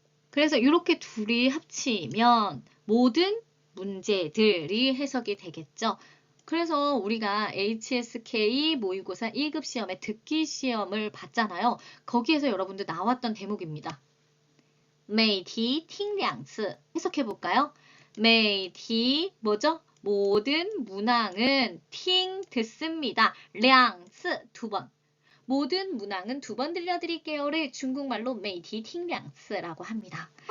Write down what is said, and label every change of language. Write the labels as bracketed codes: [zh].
[ko] 그래서 이렇게 둘이 합치면 모든 문제들이 해석이 되겠죠. 그래서 우리가 HSK 모의고사 1급 시험에 듣기 시험을 봤잖아요. 거기에서 여러분들 나왔던 대목입니다. [zh] 每题听两次 [ko] 해석해 볼까요? 每题 뭐죠? 모든 문항은 팅 듣습니다. 两次 두 번. 모든 문항은 두 번 들려드릴게요를 중국말로 [zh] 每题听两次 [ko] 라고 합니다.